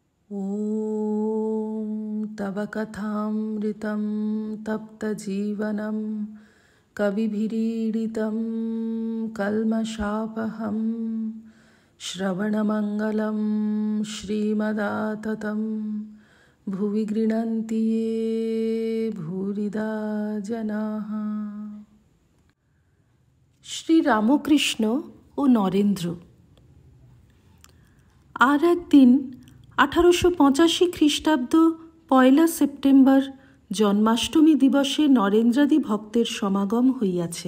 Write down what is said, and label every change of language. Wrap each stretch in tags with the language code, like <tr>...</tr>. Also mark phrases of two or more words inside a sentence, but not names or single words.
<sa>ॐ तव कथामृतं तप्तजीवनं कविभिरीडितं कल्मषापहं श्रवणमङ्गलं श्रीमदाततं भुवि गृह्णन्ति ये भूरिदा जनाः।</sa> <bn>শ্রী রামকৃষ্ণ ও নরেন্দ্র। আর একদিন 1885 খ্রিস্টাব্দ 1 সেপ্টেম্বর জন্মাষ্টমী দিবসে নরেন্দ্রাদি ভক্তের সমাগম হইয়াছে।</bn>